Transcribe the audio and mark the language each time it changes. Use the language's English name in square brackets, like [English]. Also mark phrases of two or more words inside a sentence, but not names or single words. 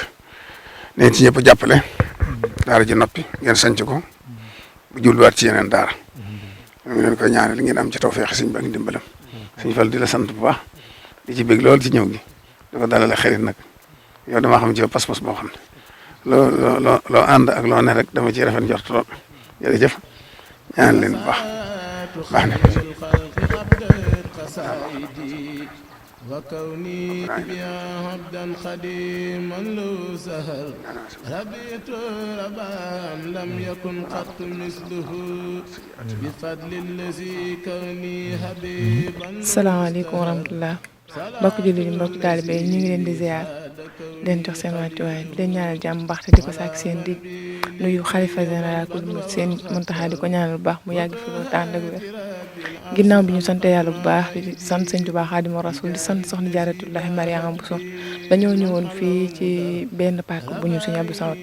[Wolof] nañ ci ñëpp jàppale daara ji noppi ngeen sanc ko bu jubluwaat ci yeneen daara ñu ngi leen koy ñaanal ngeen am ci tawfeex Sëñ bi ak ndimbalam Sëñ Fall di la sant bu baax di ci bég lool ci ñëw gi dafa dalale xarit nag yow dama xam ci yow pas-pas boo xam ne loo ànd ak loo ne rek dama ciy rafet njort lool jërëjëf ñaan leen bu baax baax na [Arabic] وكوني بها عبدا خديما له سهل ربيت ربا لم يكن قط مثله بفضل الذي كوني حبيبا. السلام عليكم ورحمة الله [Wolof] mbokk jullit yi mbokk taalibe yi ñu ngi leen di ziar leen jox seen wàccuwaay di leen ñaanal jàmm baax te di ko sàkk seen di nuyu xalifa général ku seen Muntaxa di ko ñaanal bu baax mu yàgg fi loolu tànn ak wér ginnaaw bi ñu sant yàlla bu baax di sant Sëñ Tuubaa Xaadimu Rasuul di sant soxna Jaaratullaahi Mariama Bousso dañoo ñëwoon fii ci benn pàkk bu ñu Sëñ Abdou Samad